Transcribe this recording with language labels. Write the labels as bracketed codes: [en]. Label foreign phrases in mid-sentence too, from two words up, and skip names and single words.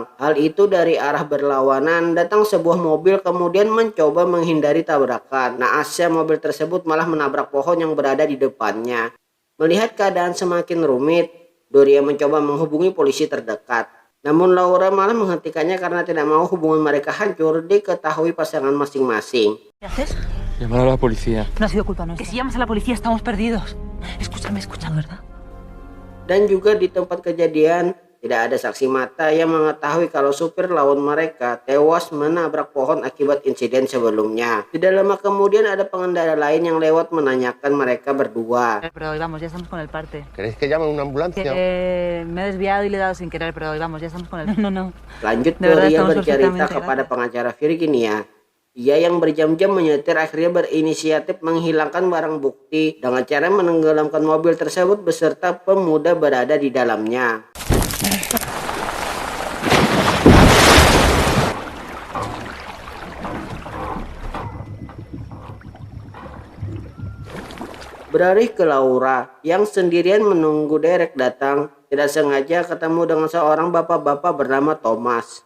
[id] Hal itu dari arah berlawanan datang sebuah mobil kemudian mencoba menghindari tabrakan. Naasnya mobil tersebut malah menabrak pohon yang berada di depannya. Melihat keadaan semakin rumit, Doria mencoba menghubungi polisi terdekat. Namun Laura malah menghentikannya karena tidak mau hubungan mereka hancur diketahui pasangan masing-masing. [es] ¿Qué haces? Llamar a la policía. No ha sido culpa nuestra. Que si llamas a la policía estamos perdidos. Escúchame, ¿verdad? [id] Dan juga di tempat kejadian tidak ada saksi mata yang mengetahui kalau supir lawan mereka tewas menabrak pohon akibat insiden sebelumnya. Tidak lama kemudian ada pengendara lain yang lewat menanyakan mereka berdua. [es] Pero vamos, ya estamos con el parte. ¿Queréis que llame una ambulancia? Me he desviado y le he dado sin querer, pero vamos, ya estamos con el... No. [id] Lanjut [es] De verdad, Doria estamos [id] bercerita [es] perfectamente, [id] kepada pengacara Virginia. Ia yang berjam-jam menyetir akhirnya berinisiatif menghilangkan barang bukti dengan cara menenggelamkan mobil tersebut beserta pemuda berada di dalamnya. Beralih ke Laura yang sendirian menunggu Derek datang, tidak sengaja ketemu dengan seorang bapak-bapak bernama Thomas.